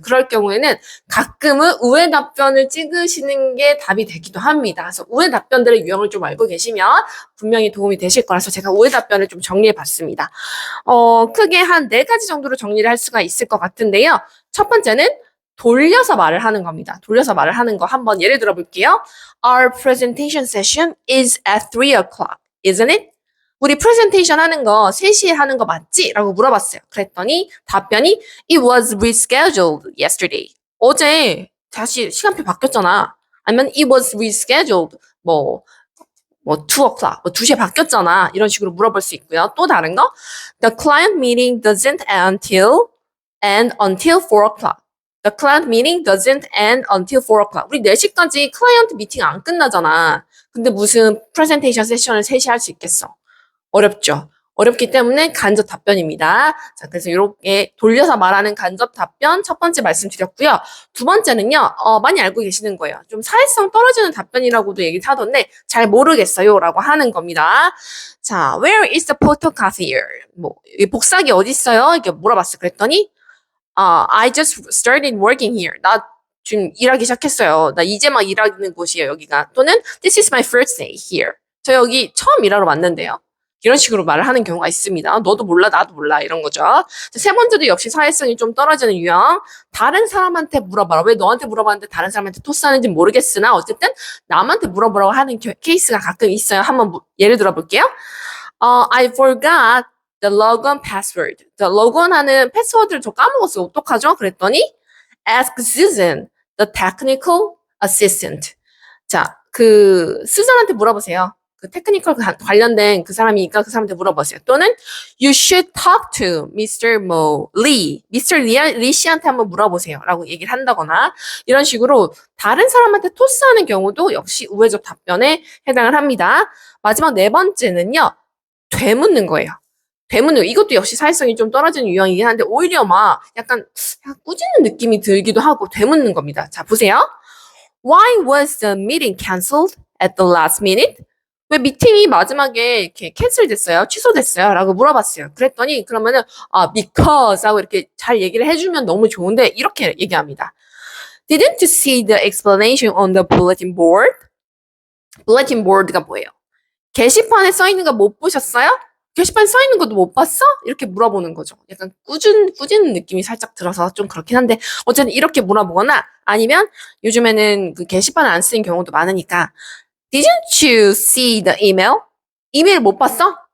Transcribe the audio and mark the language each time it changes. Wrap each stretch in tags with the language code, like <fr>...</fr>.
<ko>그럴 경우에는 가끔은 우회 답변을 찍으시는 게 답이 되기도 합니다. 그래서 우회 답변들의 유형을 좀 알고 계시면 분명히 도움이 되실 거라서 제가 우회 답변을 좀 정리해 봤습니다. 크게 한 4가지 정도로 정리를 할 수가 있을 것 같은데요. 첫 번째는 돌려서 말을 하는 겁니다. 돌려서 말을 하는 거 한번 예를 들어 볼게요.</ko> <en>Our presentation session is at 3 o'clock, isn't it?</en> <ko>우리 프레젠테이션 하는 거 3시에 하는 거 맞지? 라고 물어봤어요. 그랬더니 답변이</ko> <en>It was rescheduled yesterday.</en> <ko>어제 다시 시간표 바뀌었잖아.</ko> <en>아니면 It was rescheduled.</en> <ko>뭐</ko> <en>2 o'clock,</en> <ko>2시에 바뀌었잖아. 이런 식으로 물어볼 수 있고요. 또 다른 거,</ko> <en>The client meeting doesn't end until 4 o'clock. The client meeting doesn't end until 4 o'clock.</en> <ko>우리 4시까지 클라이언트 미팅 안 끝나잖아. 근데 무슨 프레젠테이션 세션을 3시에 할 수 있겠어? 어렵죠. 어렵기 때문에 간접 답변입니다. 자, 그래서 이렇게 돌려서 말하는 간접 답변 첫 번째 말씀드렸고요. 두 번째는요, 많이 알고 계시는 거예요. 좀 사회성 떨어지는 답변이라고도 얘기를 하던데 잘 모르겠어요 라고 하는 겁니다.</ko> <en>자, where is the photocopier?</en> <ko>뭐, 이 복사기 어디 있어요? 이렇게 물어봤어요. 그랬더니,</ko> <en>I just started working here.</en> <ko>나 지금 일하기 시작했어요. 나 이제 막 일하는 곳이에요, 여기가.</ko> <en>또는 this is my first day here.</en> <ko>저 여기 처음 일하러 왔는데요. 이런 식으로 말을 하는 경우가 있습니다. 너도 몰라, 나도 몰라, 이런 거죠. 세 번째도 역시 사회성이 좀 떨어지는 유형. 다른 사람한테 물어봐라. 왜 너한테 물어봤는데 다른 사람한테 토스하는지 모르겠으나 어쨌든 남한테 물어보라고 하는 케이스가 가끔 있어요. 한번 예를 들어 볼게요.</ko> <en>I forgot the logon password.</en> <ko>The logon 하는 패스워드를 저 까먹었어요. 어떡하죠? 그랬더니</ko> <en>ask Susan, the technical assistant.</en> <ko>자, 그 수잔한테 물어보세요. 그 테크니컬 관련된 그 사람이니까 그 사람한테 물어보세요.</ko> <en>또는 you should talk to Mr. Lee. Mr.</en> <ko>Lee 씨한테 한번 물어보세요. 라고 얘기를 한다거나 이런 식으로 다른 사람한테 토스하는 경우도 역시 우회적 답변에 해당을 합니다. 마지막 네 번째는요. 되묻는 거예요. 되묻는 이것도 역시 사회성이 좀 떨어지는 유형이긴 한데 오히려 막 약간 꾸짖는 느낌이 들기도 하고 되묻는 겁니다. 자, 보세요.</ko> <en>Why was the meeting cancelled at the last minute?</en> <ko>왜 미팅이 마지막에 이렇게 캔슬 됐어요? 취소됐어요? 라고 물어봤어요. 그랬더니 그러면은 because 하고 이렇게 잘 얘기를 해주면 너무 좋은데 이렇게 얘기합니다.</ko> <en>Didn't you see the explanation on the bulletin board?</en> <ko>bulletin board가 뭐예요? 게시판에 써 있는 거 못 보셨어요? 게시판에 써 있는 것도 못 봤어? 이렇게 물어보는 거죠. 약간 꾸짖는 느낌이 살짝 들어서 좀 그렇긴 한데 어쨌든 이렇게 물어보거나 아니면 요즘에는 그 게시판을 안 쓰는 경우도 많으니까</ko> <en>Didn't you see the email?</en> <ko>이메일 못 봤어?</ko>